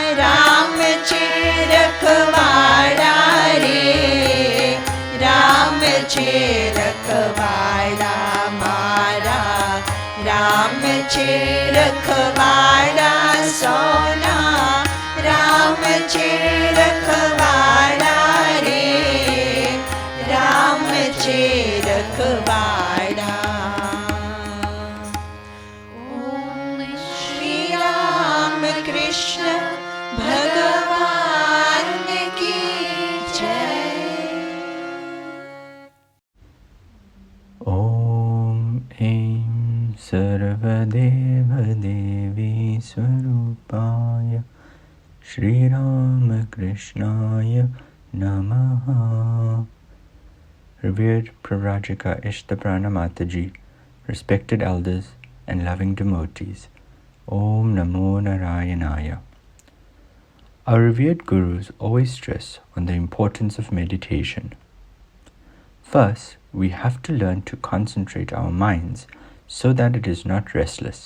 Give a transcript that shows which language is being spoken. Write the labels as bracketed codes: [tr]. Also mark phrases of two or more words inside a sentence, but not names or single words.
[gu] રામ છે રખવાડા રે, રામ છે રખવાડા મારા, રામ છે રખવાડા સૌના, રામ છે રખવાડા રે, રામ છે રખવાડા. ઓમ શ્રી રામ કૃષ્ણ ભગવાન કી જય. [sa] ॐ ऐं सर्वदेवदेवी स्वरूपाय श्रीरामकृष्णाय नमः. [en] Revered Pravrajika Ishta Pranam Mataji, respected elders and loving devotees, [sa] ओम नमो नारायणाय. [en] Our revered gurus always stress on the importance of meditation. First, we have to learn to concentrate our minds so that it is not restless.